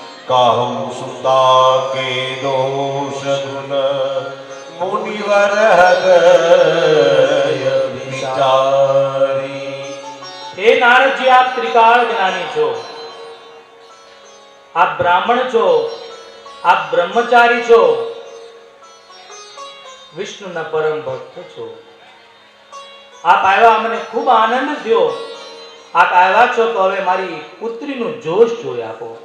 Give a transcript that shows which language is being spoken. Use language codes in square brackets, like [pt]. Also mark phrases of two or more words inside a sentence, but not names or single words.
[awa] काहं सुता के दोष गुण मुनिवर हृदय विचारी। [gu] હે નારદજી, આપ ત્રિકાળ જ્ઞાની છો, આપ બ્રાહ્મણ છો, આપ બ્રહ્મચારી છો, વિષ્ણુના પરમ ભક્ત છો. આપ આવ્યા, મને ખૂબ આનંદ થયો. આપ આવ્યા છો તો હવે મારી પુત્રીનું જોશ જોઈ આપો.